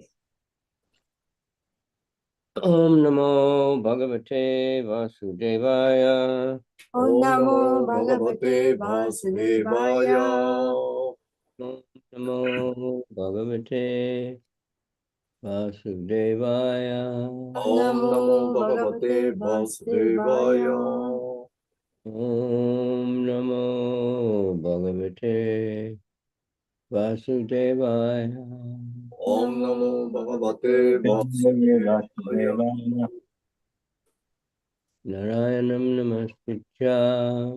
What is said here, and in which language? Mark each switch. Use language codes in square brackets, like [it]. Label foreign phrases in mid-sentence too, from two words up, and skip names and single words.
[sa] Om Namo Bhagavate Vasudevaya. ॐ नमो भगवते वासुदेवाय. Om Namo Bhagavate Vasudevaya. ॐ नमो भगवते वासुदेवाय. Om Namo Bhagavate Vasudevaya. Om Namo Bhagavate Vasudevaya. Narayanam Namaskritya